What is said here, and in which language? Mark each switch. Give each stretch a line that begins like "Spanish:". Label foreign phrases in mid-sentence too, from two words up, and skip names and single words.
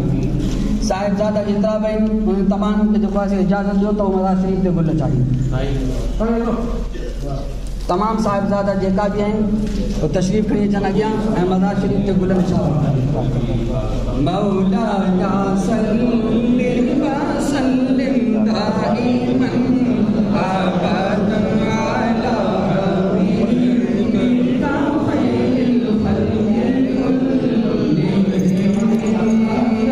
Sindhi: साहिबजादा जेतिरा बि आहिनि उन्हनि तमामु खे जेको आहे इजाज़त ॾियो त उहे मज़ार शरीफ़ ते गुल चाढ़ीनि। तमामु साहिबजादा जेका बि आहिनि उहे तशरीफ़ खणी अचनि अॻियां ऐं मज़ार शरीफ़ ते गुल निशान
Arabic: مولاي صل وسلم دائما أبدا على حبيبك خير الخلق كلهم